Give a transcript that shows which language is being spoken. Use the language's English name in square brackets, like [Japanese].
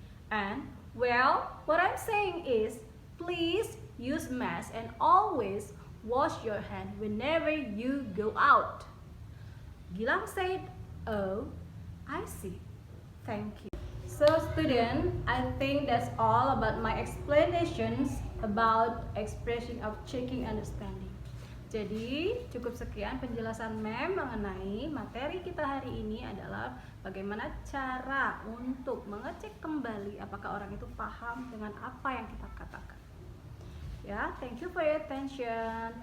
[English] And well, what I'm saying is, please use mask and always wash your hand whenever you go out. Gilang said, oh, I see. Thank you. So student, I think that's all about my explanations about expression of checking understanding. [Indonesian] Jadi cukup sekian penjelasan mem mengenai materi kita hari ini adalah bagaimana cara untuk mengecek kembali apakah orang itu paham dengan apa yang kita katakan. [English] Ya, thank you for your attention.